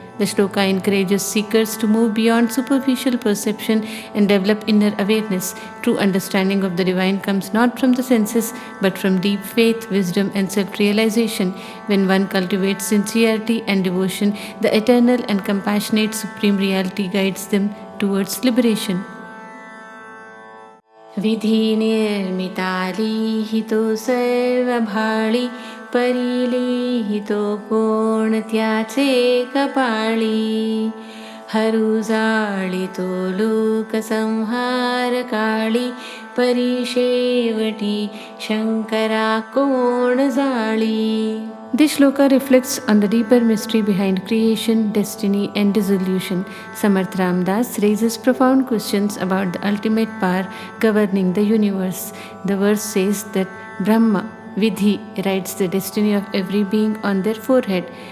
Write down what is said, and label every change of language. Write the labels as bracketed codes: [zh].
[en] The shloka encourages seekers to move beyond superficial perception and develop inner awareness. True understanding of the divine comes not from the senses but from deep faith, wisdom, and self realization. When one cultivates sincerity and devotion, the eternal and compassionate Supreme Reality guides them towards liberation. [mr] विधि निर्मिता लीहितो सर्वभाळी परिलीहितो कोण त्याचे कपाळी हरु जाळितो लोकसंहार काळी परिशेवटी शंकरा कोण जाळी. [en] This shloka reflects on the deeper mystery behind creation, destiny, and dissolution. Samarth Ramdas raises profound questions about the ultimate power governing the universe. The verse says that Brahma, Vidhi, writes the destiny of every being on their forehead.